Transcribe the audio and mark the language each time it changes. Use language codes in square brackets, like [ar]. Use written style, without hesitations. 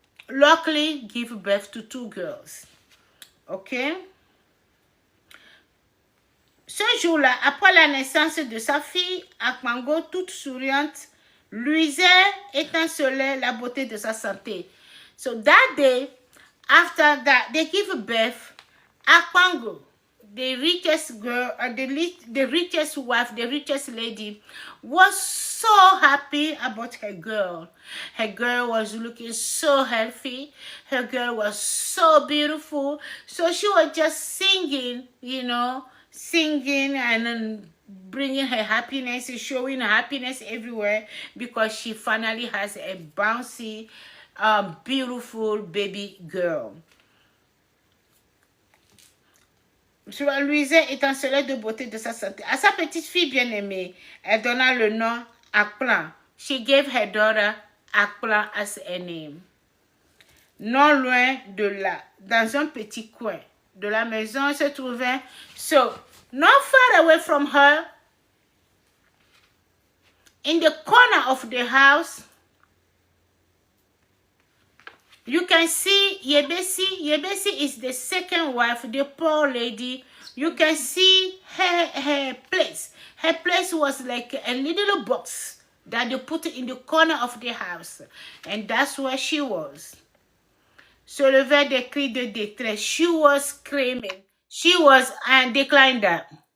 [en] Luckily, give birth to two girls. Okay? [fr] Ce jour-là, après la naissance de sa fille, Akpango, toute souriante, luisait, étincelait la beauté de sa santé. [en] So that day, after that, they give birth, Akpango, the richest girl, the richest wife, the richest lady, was so happy about her girl. Her girl was looking so healthy. Her girl was so beautiful. So she was just singing, you know, and then bringing her happiness, showing happiness everywhere because she finally has a bouncy, beautiful baby girl. [fr] Louise étincelait de beauté de sa santé. À sa petite fille bien-aimée, elle donna le nom Akplan. [en] She gave her daughter Akplan as a name. [fr] Non loin de là, dans un petit coin de la maison, se trouvait, [en] so, not far away from her, in the corner of the house, you can see Yebesi. Yebesi is the second wife, the poor lady. You can see her place. Her place was like a little box that they put in the corner of the house. And that's where she was. [fr] Se levaient des cris de détresse. [en] She was screaming. She was, and declined that.